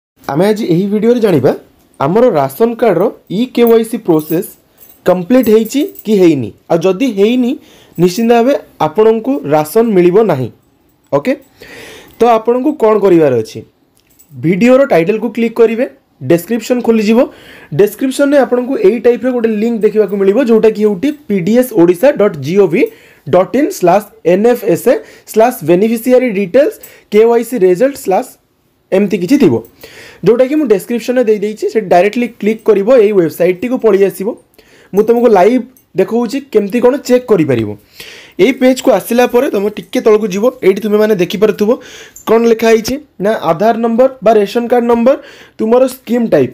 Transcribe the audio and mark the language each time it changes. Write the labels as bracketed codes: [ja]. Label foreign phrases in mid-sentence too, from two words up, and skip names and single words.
[or] ଆମେ ଆଜି ଏହି ଭିଡିଓ ରେ ଜାଣିବା ଆମର [en] ration card [or] ରୋ [en] e-KYC process complete [or] ହେଇଛି କି ହେଇନି ଆ ଯଦି ହେଇନି ନିଶ୍ଚିତ ଭାବେ ଆପଣଙ୍କୁ ରାସନ ମିଳିବ ନାହିଁ। ଓକେ, ତୋ ଆପଣଙ୍କୁ କଣ କରିବାର ଅଛି, ଭିଡିଓ ରୋ ଟାଇଟଲ କୁ କ୍ଲିକ କରିବେ, ଡିସ୍କ୍ରିପସନ ଖୋଲି ଯିବ। ଡିସ୍କ୍ରିପସନ ମେଁ ଆପଣଙ୍କୁ ଏଇ ଟାଇପ ର ଗୋଟେ ଲିଙ୍କ ଦେଖିବା କୁ ମିଳିବ ଯୋଉଟା କି ହେଉଛି pdsodisha.gov.in/nfsa/beneficiary details KYC result/ ଏମିତି କିଛି ଥିବ ଯୋଉଟା କି ମୁଁ ଡିସ୍କ୍ରିପସନ ମେଁ ଦେ ଦେଇଛି। ସେ [en] directly click [or] କରିବ ଏଇ ୱେବସାଇଟ ଟି କୁ ପଳି ଆସିବ। ମୁଁ ତୁମକୁ ଲାଇଭ ଦେଖଉଛି କେମିତି କଣ ଚେକ କରି ପାରିବ। ଏଇ ପେଜ କୁ ଆସିଲା ପରେ ତୁମେ ଟିକେ ତଳକୁ ଯିବ। ଏଠି ତୁମେ ମାନେ ଦେଖି ପାରୁଥିବ କଣ ଲେଖା ଅଛି ନା [en] Aadhaar number [or] ବା [en] ration card number, [or] ତୁମର [en] scheme type.